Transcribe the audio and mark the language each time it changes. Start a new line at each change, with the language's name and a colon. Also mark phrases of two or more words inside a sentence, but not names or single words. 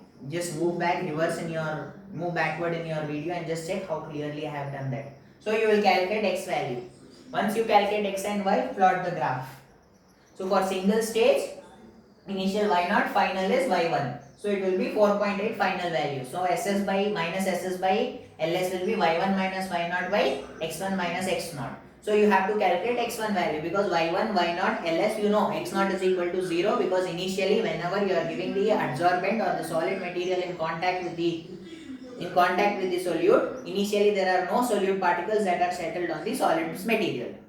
English: Just move backward in your video and just check how clearly I have done that. So you will calculate x value. Once you calculate x and y, plot the graph. So for single stage, initial y0, final is y1. So it will be 4.8 final value. So SS by minus SS by LS will be y1 minus y0 by x1 minus x0. So you have to calculate x1 value because y1, y0, LS, you know x0 is equal to 0 because initially whenever you are giving the adsorbent or the solid material in contact with the solute, initially there are no solute particles that are settled on the solid material, right?